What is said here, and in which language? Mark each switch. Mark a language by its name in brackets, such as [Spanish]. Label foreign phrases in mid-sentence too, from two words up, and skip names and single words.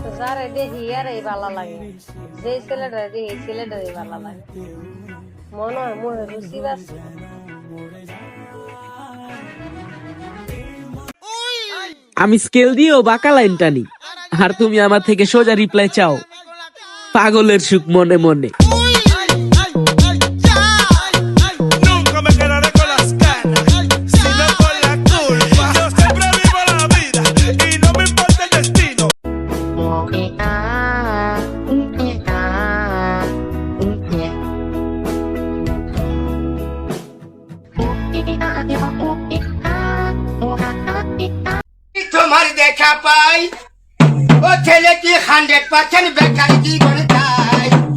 [Bangla] যারে দেখি আর এই ভালো লাগে, যে ছেলেটা দেখি এই ছেলেটারই ভালো লাগে। মনে হয় মনে রুচি আছে। আমি স্কেল দিয়েও বাঁকা লাইন টানি, আর তুমি আমার থেকে সোজা রিপ্লাই চাও। পাগলের সুখ মনে মনে। [Spanish] Nunca me quedaré con las ganas, sino con la culpa. Yo siempre vivo la vida y no me importa el destino. [Bangla] তোমার দেখা পাই ও ছেলে কি 100% বেকারি জীবন চাই।